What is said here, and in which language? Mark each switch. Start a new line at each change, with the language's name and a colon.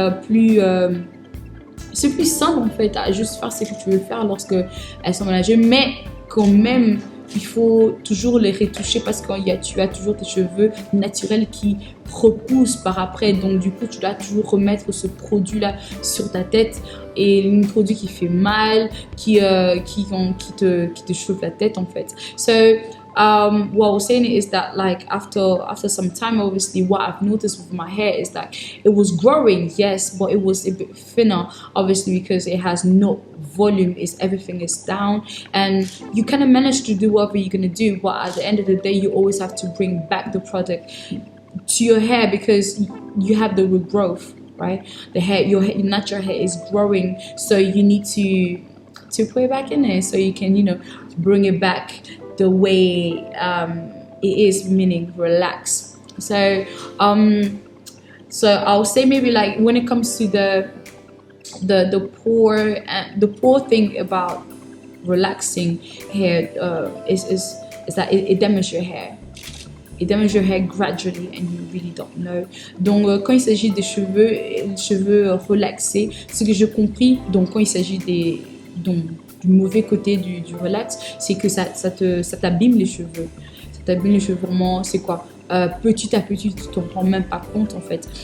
French: plus simple en fait à juste faire ce que tu veux faire lorsque elles sont managées, mais quand même il faut toujours les retoucher parce que tu as toujours tes cheveux naturels qui repoussent par après, donc du coup tu dois toujours remettre ce produit là sur ta tête, et un produit qui fait mal, qui te chauffe la tête en fait.
English: So what I was saying is that like after some time, obviously what I've noticed with my hair is that it was growing, yes, but it was a bit thinner, obviously because it has no volume, everything is down, and you kind of manage to do whatever you're gonna do, but at the end of the day you always have to bring back the product to your hair because you have the regrowth, right? The hair, your natural hair is growing, so you need to put it back in there so you can, bring it back the way it is, meaning relax. So I'll say maybe like when it comes to the poor thing about relaxing hair is that it damages your hair. It damages your hair gradually and you really don't know.
French: Donc quand il s'agit des cheveux relaxés, ce que j'ai compris, donc quand il s'agit du mauvais côté du relax, c'est que ça t'abîme les cheveux. Ça t'abîme les cheveux vraiment, c'est quoi? Petit à petit, tu t'en rends même pas compte en fait.